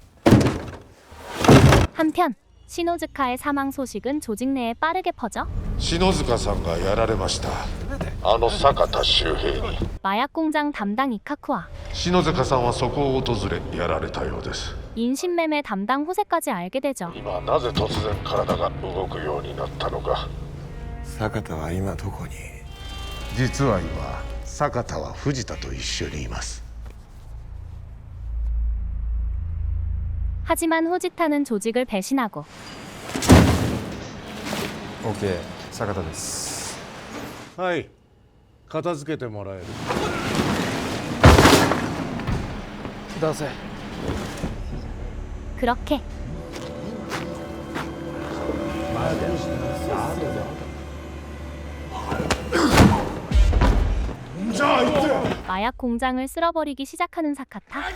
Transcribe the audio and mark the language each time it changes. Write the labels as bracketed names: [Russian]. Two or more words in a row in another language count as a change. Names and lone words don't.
[Korean] 한편 시노즈카의 사망 소식은 조직 내에 빠르게 퍼져 [Japanese] 篠塚さんがやられました。あの坂田周平に。 [Korean] 마약 공장 담당 이카쿠와 [Japanese] 篠塚さんはそこを訪れやられたようです。 [Korean] 인신매매 담당 호세까지 알게 되죠. [Japanese] 今なぜ突然体が動くようになったのか。坂田は今どこに？実は今坂田は藤田と一緒にいます。 [Korean] 하지만 후지타는 조직을 배신하고 [Japanese] OK、坂田です。はい、片付けてもらえる。出せ。 [Korean] 그렇게 마약 공장을 쓸어버리기 시작하는 사카타.